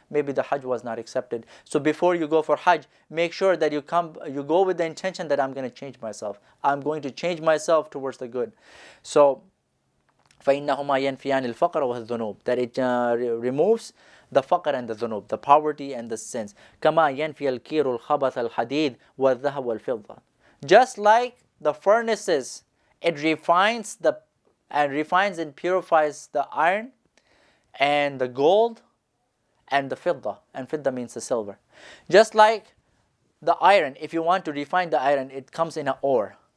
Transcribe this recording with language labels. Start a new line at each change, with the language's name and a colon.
English: Maybe the Hajj was not accepted. So before you go for Hajj, make sure that you go with the intention that I'm going to change myself. I'm going to change myself towards the good. So
Arabic: فإنهما ينفيان الفقر والذنوب,
English: that it removes the faqr and the dhunub, the poverty and the sins.
Arabic: كما ينفي الكير الخبث الحديد والذهب والفضة.
English: Just like the furnaces, it refines and purifies the iron and the gold and the fidda, and fidda means the silver. Just like the iron, if you want to refine the iron, it comes in an ore.